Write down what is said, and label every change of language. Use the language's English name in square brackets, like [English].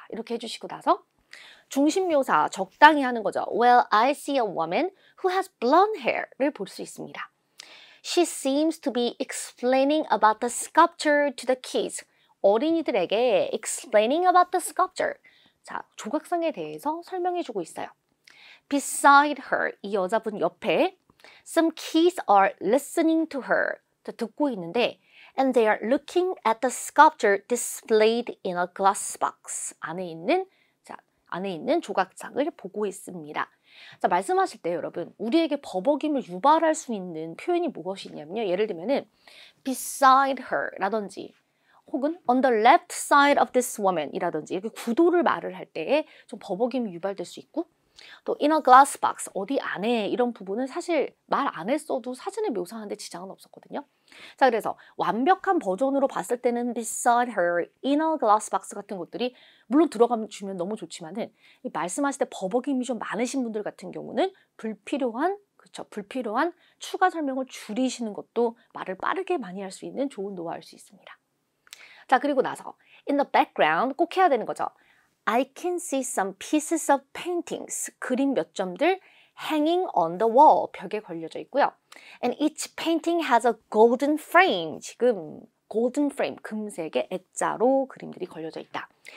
[Korean] 이렇게 해주시고 나서 중심 묘사 적당히 하는 거죠. [English] Well, I see a woman who has blonde hair를 볼 수 있습니다. She seems to be explaining about the sculpture to the kids. [Korean] 어린이들에게 [English] explaining about the sculpture. [Korean] 자, 조각상에 대해서 설명해주고 있어요. [English] Beside her, [Korean] 이 여자분 옆에 [English] some kids are listening to her. [Korean] 듣고 있는데 [English] and they are looking at the sculpture displayed in a glass box. [Korean] 안에 있는 조각상을 보고 있습니다. 자, 말씀하실 때 여러분 우리에게 버벅임을 유발할 수 있는 표현이 무엇이 있냐면요. 예를 들면은 [English] beside her [Korean] 라든지 혹은 [English] on the left side of this woman [Korean] 이라든지 이렇게 구도를 말을 할 때에 좀 버벅임이 유발될 수 있고 또 [English] in a glass box [Korean] 어디 안에 이런 부분은 사실 말 안 했어도 사진을 묘사하는데 지장은 없었거든요. 자, 그래서 완벽한 버전으로 봤을 때는 [English] beside her, in a glass box [Korean] 같은 것들이 물론 들어가면 주면 너무 좋지만은 말씀하실 때 버벅임이 좀 많으신 분들 같은 경우는 불필요한 추가 설명을 줄이시는 것도 말을 빠르게 많이 할 수 있는 좋은 노하우일 수 있습니다. 자, 그리고 나서 [English] in the background [Korean] 꼭 해야 되는 거죠. [English] I can see some pieces of paintings. [Korean] 그림 몇 점들 [English] hanging on the wall. [Korean] 벽에 걸려져 있고요. [English] And each painting has a golden frame. [Korean] 지금 [English] golden frame, [Korean] 금색의 액자로 그림들이 걸려져 있다.